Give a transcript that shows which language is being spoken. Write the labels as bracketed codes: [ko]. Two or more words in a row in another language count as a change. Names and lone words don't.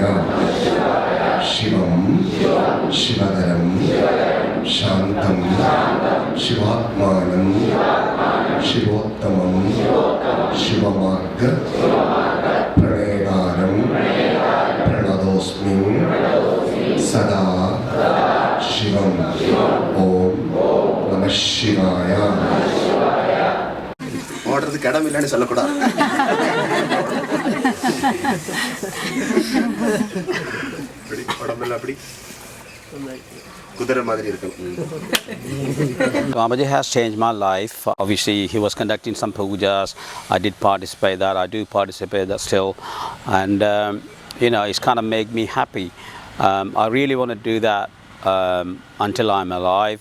[sa] शिवं शिवधरं शान्तं शिवात्मानं शिवोत्तमं शिवमार्ग प्रणेतारं प्रणतोऽस्मि सदा शिवं। ओम नमः शिवाय। [ta] ஓடுறதுக்கு இடம் இல்லைன்னு சொல்லக்கூடாது. உடம்பெல்லாம் அப்படி குதிரை மாதிரி இருக்கும். [en] Babaji has changed my life. Obviously, he was conducting some pujas. I did participate that. I do participate that still, and it's kind of made me happy. I really want to do that until I'm alive.